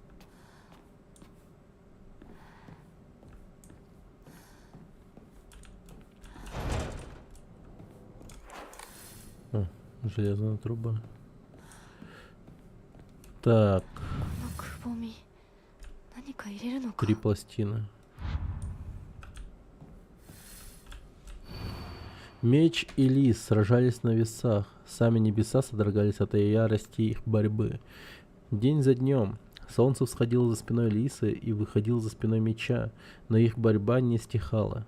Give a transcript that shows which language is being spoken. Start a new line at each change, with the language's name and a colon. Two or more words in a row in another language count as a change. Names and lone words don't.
Russian: О, железная труба. Так,
Japanese: このくぼみ何か入れるのか
Russian: 3 пластины. Меч и лис сражались на весах. Сами небеса содрогались от ярости их борьбы. День за днем. Солнце всходило за спиной лиса и выходило за спиной меча, но их борьба не стихала.